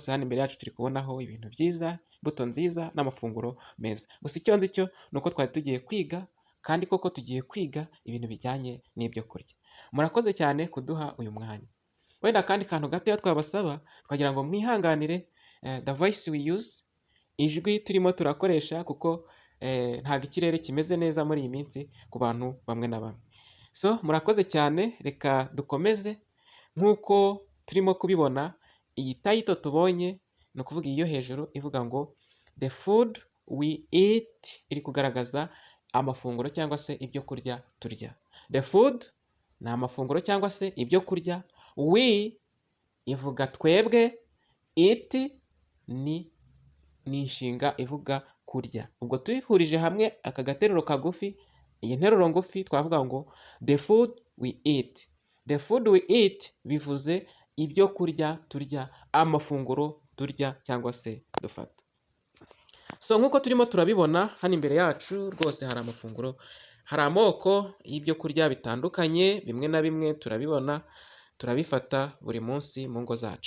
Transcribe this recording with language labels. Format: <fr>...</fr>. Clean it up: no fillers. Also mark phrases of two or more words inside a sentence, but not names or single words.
<rw>Hano imbere yacu turi kubonaho ibintu byiza, imbuto nziza n'amafunguro meza. Gusa icyo nzi cyo ni uko twari tugiye kwiga, kandi koko tugiye kwiga ibintu bijyanye n'ibyo kurya. Murakoze cyane kuduha uyu mwanya. Wenda kandi kantu gatoya twabasaba, twagira ngo mwihanganire</rw> <en>the voice we use,</en> <rw>ijwi turimo turakoresha, kuko ntabwo ikirere kimeze neza muri iyi minsi ku bantu bamwe na bamwe. So murakoze cyane, reka dukomeze. Nk'uko turimo kubibona, iyi title tubonye ni ukuvuga iyo hejuru ivuga ngo</rw> <en>the food we eat,</en> <rw>iri kugaragaza amafunguro cyangwa se ibyo kurya turya.</rw> <en>The food</en> <rw>ni amafunguro cyangwa se ibyo kurya, we ivuga twebwe, eat ni inshinga ivuga kurya. Ubwo tuyihurije hamwe aka gateruro kagufi, iyi nteruro ngufi, twavuga ngo</rw> <en>the food we eat. The food we eat</en> <rw>bivuze ibyo kurya turya, amafunguro turya cyangwa se dufata. So nk'uko turimo turabibona hano imbere yacu rwose hari amafunguro, hari amoko y'ibyo kurya bitandukanye, bimwe na bimwe turabibona, turabifata buri munsi mu ngo zacu.</rw>